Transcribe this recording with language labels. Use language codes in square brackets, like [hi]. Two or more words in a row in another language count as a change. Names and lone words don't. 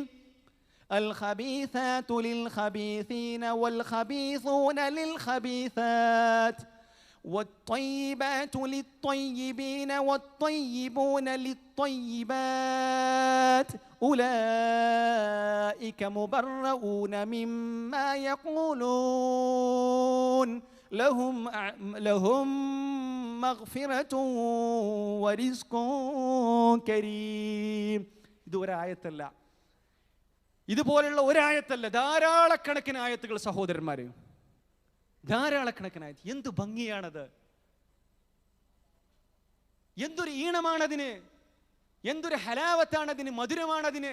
[ar] الخبيثات للخبيثين والخبيثون للخبيثات والطيبات للطيبين والطيبون للطيبات أولئك مبرؤون مما يقولون لهم مغفرة ورزق كريم. [ml] ഇതൊരായത്തല്ല, ഇതുപോലുള്ള ഒരായത്തല്ല, ധാരാളക്കണക്കിന് ആയത്തുകൾ സഹോദരന്മാരെ, ധാരാളക്കണക്കിന് ആയത്ത്. എന്ത് ഭംഗിയാണത്, എന്തൊരു ഈണമാണതിന്, എന്തൊരു ഹലാവത്താണതിന്, മധുരമാണതിന്.